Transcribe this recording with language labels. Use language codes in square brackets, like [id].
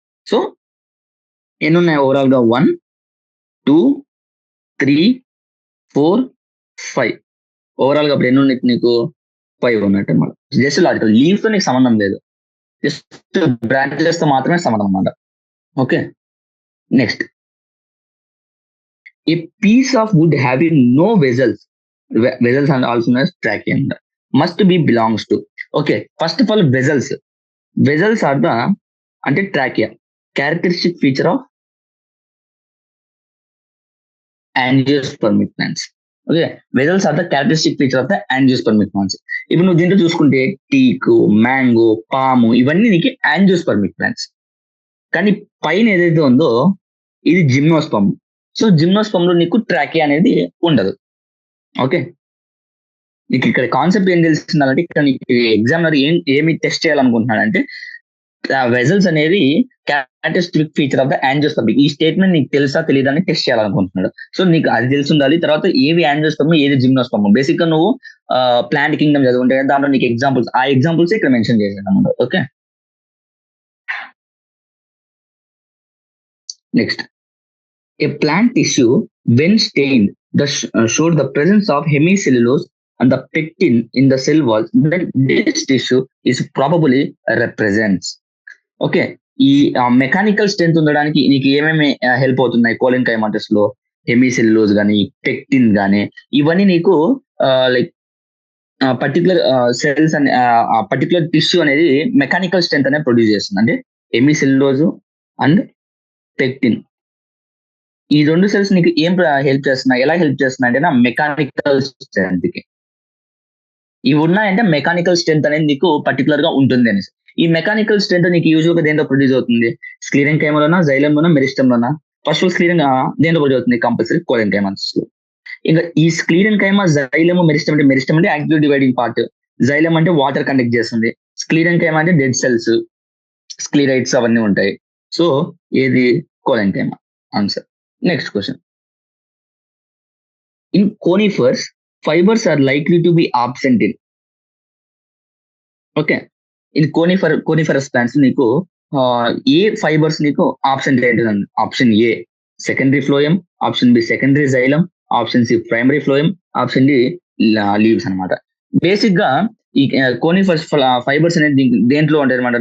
[te] So ఎన్ని ఉన్నాయి overall గా? 1 2 3 4 5. ఓవరాల్ గా అప్పుడు ఎన్ని ఉన్నాయి నీకు? 5 ఉన్నట్టు అనమాట. Just logical. లీవ్స్ తో నీకు సంబంధం లేదు, జస్ట్ బ్రాంచెస్ తో మాత్రమే సంబంధం అనమాట. [en] Okay, next, a piece of wood having no vessels and also known as trachea must be belongs to. Okay, first of all, vessels are the [te] అంటే [en] trachea, characteristic feature of angiospermic plants. Okay, vessels are the characteristic feature of the angiospermic plants. [te] ఇప్పుడు నువ్వు దీంట్లో చూసుకుంటే teak, mango, పాము ఇవన్నీ నీకు angiospermic plants. కానీ పైన ఏదైతే ఉందో ఇది జిమ్నోస్పర్మ్. సో జిమ్నోస్పర్మ్ లో నీకు ట్రాకియా అనేది ఉండదు. ఓకే, నీకు ఇక్కడ కాన్సెప్ట్ ఏం తెలుస్తుందంటే ఇక్కడ నీకు ఎగ్జామినర్ ఏమి టెస్ట్ చేయాలనుకుంటున్నాడు అంటే వెజల్స్ అనేది characteristic feature of the angiosperm. ఈ స్టేట్మెంట్ నీకు తెలుసా తెలియదని టెస్ట్ చేయాలనుకుంటున్నాడు. సో నీకు అది తెలిసి ఉండాలి. తర్వాత ఏవి యాంజియోస్పర్మ్ ఏది జిమ్నోస్పర్మ్. బేసిక్ గా నువ్వు ప్లాంట్ కింగ్డమ్ చదువుకుంటే దాంట్లో నీకు ఎగ్జాంపుల్స్, ఆ ఎగ్జాంపుల్స్ ఇక్కడ మెన్షన్ చేశాను అన్నమాట. [en] Okay, next, a plant tissue when stained showed the presence of hemicellulose and the pectin in the cell walls, then this tissue is probably represents. [te] Okay, ఈ mechanical strength ఉండడానికి నీకు ఏమేమి help అవుతున్నాయి కోలిన్కైమాటస్ లో? Hemicellulose కానీ, pectin కానీ, ఇవన్నీ నీకు లైక్ పర్టికులర్ సెల్స్ అనే పర్టికులర్ టిష్యూ అనేది మెకానికల్ స్ట్రెంత్ అనేది ప్రొడ్యూస్ చేస్తుంది. అంటే హెమిసెల్యులోజ్ అండ్ పెక్టిన్ ఈ 2 సెల్స్ నీకు ఏం హెల్ప్ చేస్తున్నాయి? ఎలా హెల్ప్ చేస్తున్నాయి అంటే మెకానికల్ స్ట్రెంత్ కి. ఇవి ఉన్నాయంటే మెకానికల్ స్ట్రెంత్ అనేది నీకు పర్టికులర్ గా ఉంటుంది అనేసి. ఈ మెకానికల్ స్ట్రెంత్ నీకు యూజువల్ గా దేంతో ప్రొడ్యూస్ అవుతుంది? స్క్లీరెన్కైమాలోనా, జైలంలోనా, మెరిస్టంలోనా? ఫస్ట్ స్క్లీరెన్ దేంతో ప్రొడ్యూస్ అవుతుంది? కంపల్సరీ కోలెన్కైమాస్. ఇంకా ఈ స్క్లీరెన్కైమా, జైలము, మెరిస్టం అంటే మెరిస్టం అంటే యాక్టివ్ డివైడింగ్ పార్ట్, జైలం అంటే వాటర్ కండక్ట్ చేస్తుంది, స్క్లీరెన్కైమా అంటే డెడ్ సెల్స్, స్క్లీరైట్స్ అవన్నీ ఉంటాయి. సో ఏది? కోలెన్కైమా answer. [en] Next question. In conifers, fibers are likely to be absent in. Okay. In coniferous plants, [te] నీకు ఏ ఫైబర్స్ నీకు ఆబ్సెంట్ ఏంటిదండి? Option ఏ secondary phloem, option B secondary xylem, option C primary phloem, option D leaves అనమాట. Basic గా ఈ కోనిఫర్స్ fibres అనేది దేంట్లో ఉంటాయి అనమాట?